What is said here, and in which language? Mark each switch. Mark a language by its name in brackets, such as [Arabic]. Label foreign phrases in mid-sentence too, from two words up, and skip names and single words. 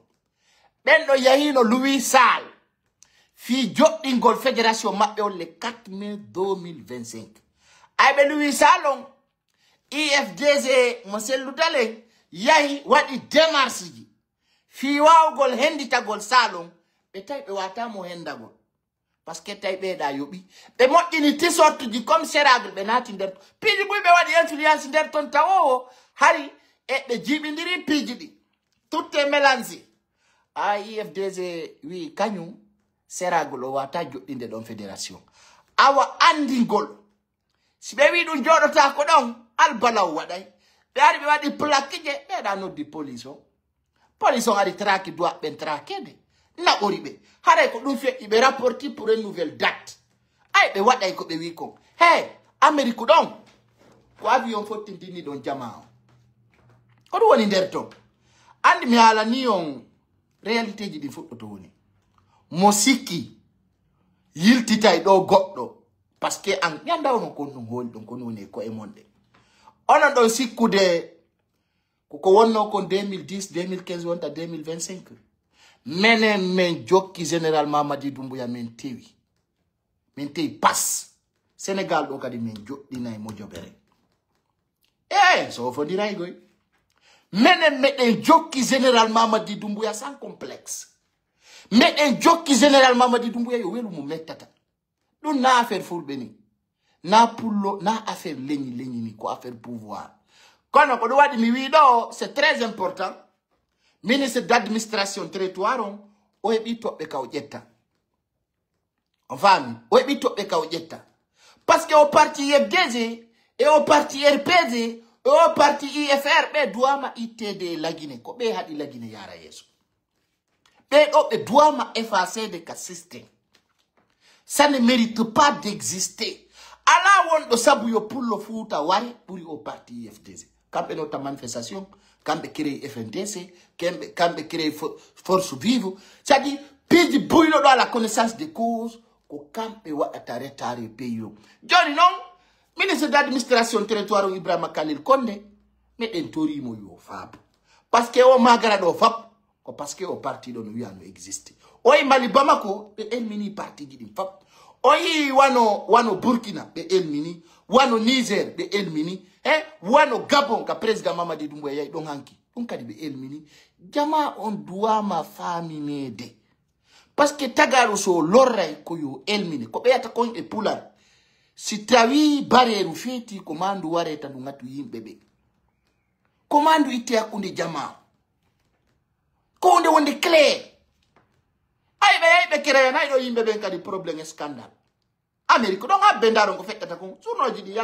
[Fula] Ben do yahino Louis Sall fi joɗɗingol fédération maɓɓe on [French] le 4 mai 2025 [Fula] ayɓe Louis Salon IFDZ mo Cellou Dalein yahi waɗi démarche ji fi wawgol henditagol Salon ɓe tawi ɓe watamo hendagol [French] parce que [Fula] tawi ɓeeɗa yoɓi ɓe moƴƴini tisorte ji comme séragle ɓe naati nder piiji ɓuy ɓe waɗi influence nder ton tawowo hari e ɓe jiɓidiri piiji ɗi [French] tout est mélangé [Fula] a IFDZ wi kañum seragol o wata joɗɗinde ɗon fédération awa andingol si ɓe wi ɗum joɗota ko ɗon albalaw waɗay ɓe ari ɓe waɗi plaque je ɓeeɗa noddi police on ari traki doit ɓen trakede naɓori ɓe haray ko ɗum feƴƴi ɓe rapporti [French] pour une nouvelle date [Fula] ay ɓe waɗay ko ɓe wi kon hey Amérique ɗon ko avion fottindini ɗon jama o ko ɗum woni nder ton andi mi haalani on réalité ji ɗi fuɗɗoto woni mo sikki yiltitay ɗo goɗɗo [French] parce que [Fula] an yanda ono kon ɗum holi ɗon kono woni ko e monɗe onon ɗon sikkude koko wonno kon 2010 2015 wonta 2025 menen men jokki général Mamadi Doumbouya min tewi pas Sénégal ɗo kadi min joɗɗinay mojobere so fondiray goy menen meɗen jokki général Mamadi Doumbouya [French] sans complexe [Fula] meɗen jokki général Mamadi Doumbouya yo welu mo mettata ɗum na affaire fulɓe ni na pullo na affaire leñi ni ko [French] affaire pouvoir [Fula] kono ko ɗum waɗi mi wi ɗo [French] c'est très important ministre d'administration territoire [Fula] o heɓi toɓɓe ka o ƴetta on faami o heɓi toɓɓe ka o ƴetta [French] par ce que [Fula] o parti IFDZ e o parti RPD e o parti IFR ɓe duwama ittede lagine ko ɓe haɗi lagine yara yeeso ɓe ɗo ɓe duwama effacede ka système [French] ça ne mérite pas d'exister [Fula] ala wonɗo sabu yo pullo Fuuta wari ɓuri o parti IFDZ kamɓe nota manifestation kamɓe créé FNDC kamɓe créé [French] force vive [Fula] c'est-à-dire piiji buyɗo ɗo [French] à la connaissance de cause [Fula] ko kamɓe waɗata retare pays o joni noon [French] ministre d'administration territoire [Fula] o Ibrahima Khalil Condé meɗen torimo yo faabo [French] parce que [Fula] o magara ɗo fab ko [French] parce que [Fula] o parti ɗo no wiya no existe o yi Mali Bamako ɓe elmini parti ji ɗin fab o yi wano Burkina ɓe elmini wano Niger ɓe elmini wano Gabon ka président Mamadi Doumbouya yayi ɗon hanki ɗum kadi ɓe elmini jama on duwama faminede [French] parce que [Fula] tagaro so lorray ko yo elmini ko ɓeyata kon e pular si tawi bareru feti komandu wareta du ngatu yimɓeɓe komandu itte hakkunde jama ko hunde wonde clair ayɓe créanayi ɗo yimɓeɓen kadi [French] probléme scandale [Fula] Amérique ɗon habbe ndaron ko feƴƴata kon journoji ɗi